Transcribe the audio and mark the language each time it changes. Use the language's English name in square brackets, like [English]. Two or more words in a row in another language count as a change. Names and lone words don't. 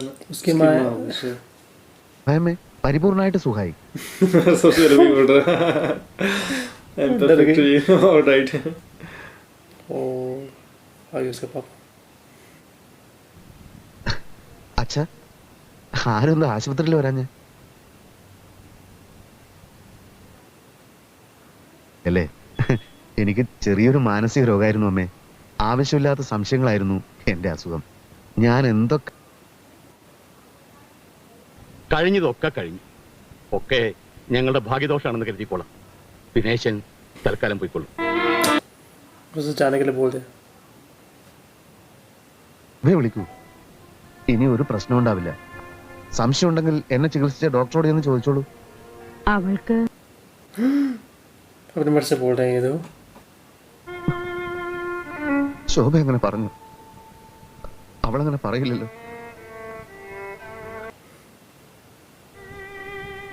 [Hindi] उसकी माँ है। होगी शायद। [Malayalam] ഭയമേ പരിപൂർണമായിട്ട് സുഖായി. [Hindi] सबसे अलग बोल रहा है। [English] I'm perfectly all right। [Hindi] ओ आगे उसके पापा। [Malayalam] അച്ഛാ, ആരൊന്ന് ആശുപത്രിയിൽ വരാഞ്ഞ അല്ലേ? എനിക്ക് ചെറിയൊരു മാനസിക രോഗമായിരുന്നു അമ്മേ. ആവശ്യമില്ലാത്ത സംശയങ്ങളായിരുന്നു എന്റെ അസുഖം. ഞാൻ എന്തൊക്കെ കഴിഞ്ഞതൊക്കെ കഴിഞ്ഞു. ഒക്കെ ഞങ്ങളുടെ ഭാഗ്യദോഷാണെന്ന് കരുതിക്കോളാം. ദിനേശൻ തൽക്കാലം പോയിക്കൊള്ളും. [Hindi] उसे जाने के लिए बोल दे। [Malayalam] വിളിക്കൂ. ഇനി ഒരു പ്രശ്നം ഉണ്ടാവില്ല. സംശയം ഉണ്ടെങ്കിൽ എന്നെ ചികിത്സിച്ച ഡോക്ടറോട് എന്ന് ചോദിച്ചോളൂ. അവൾക്ക് [Hindi] अपने मन से बोल रहे हैं ये तो। [Malayalam] ശോഭ അങ്ങനെ പറഞ്ഞു. അവളങ്ങനെ പറയില്ലല്ലോ.